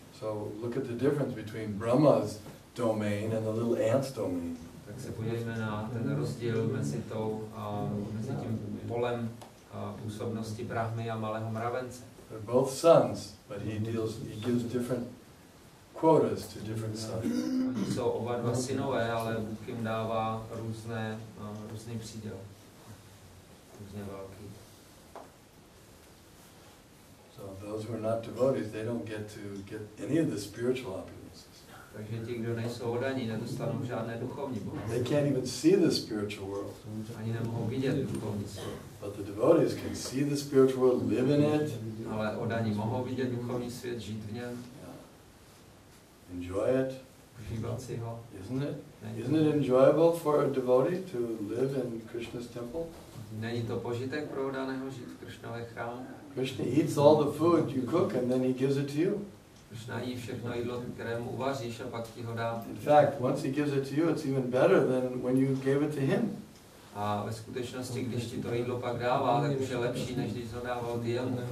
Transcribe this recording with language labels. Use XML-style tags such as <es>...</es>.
<en>So look at the difference between Brahma's domain and the little ant's domain.</en> <cs>Tak se podívejme na ten rozdíl mezi tím polem působnosti Brahmy a malého mravence.</cs> <en>They're both sons, but he gives different quotas to different sons.</en> <cs>Oni jsou oba dva synové, ale Bůh jim dává různý příděl. Různě velký.</cs> <en>So those who are not devotees, they don't get any of the spiritual opulences.</en> <cs>Takže ti, kdo nejsou oddaní, nedostanou žádné duchovní bohatství.</cs> <en>They can't even see the spiritual world.</en> <cs>Ani nemohou vidět duchovní svět.</cs> <en>But the devotees can see the spiritual world, live in it.</en> <cs>Ale oddaní mohou vidět duchovní svět, žít v něm.</cs> <en>Enjoy it.</en> <cs>Užívat si ho.</cs> <en>Isn't it enjoyable for a devotee to live in Krishna's temple?</en> <cs>Není to požitek pro oddaného žít v Kršnově chrámu?</cs> <en>Krishna eats all the food you cook and then he gives it to you.</en> <cs>Kršna jí všechno jídlo, které mu uvaříš a pak ti ho dá.</cs> <en>In fact, once he gives it to you, it's even better than when you gave it to him.</en> <cs>A ve skutečnosti, když ti to jídlo pak dává, tak už je lepší, než když ho dával ty jemu.</cs>